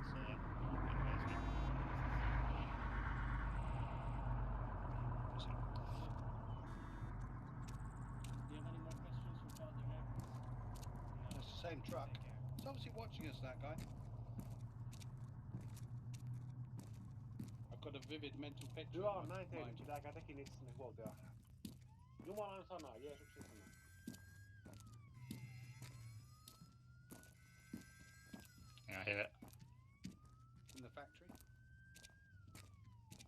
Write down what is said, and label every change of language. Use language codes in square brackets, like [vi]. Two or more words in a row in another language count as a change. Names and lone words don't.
[en] Do you have any more questions for Father Evans? No, it's the same truck. It's obviously watching us, that guy. I've got a vivid mental picture. [fi] Hyvä on näin tehnyt, pitääkää tekin itsenne huolta. Jumalan sana, Jeesuksen sana. [en] Yeah, I hear it. In the factory.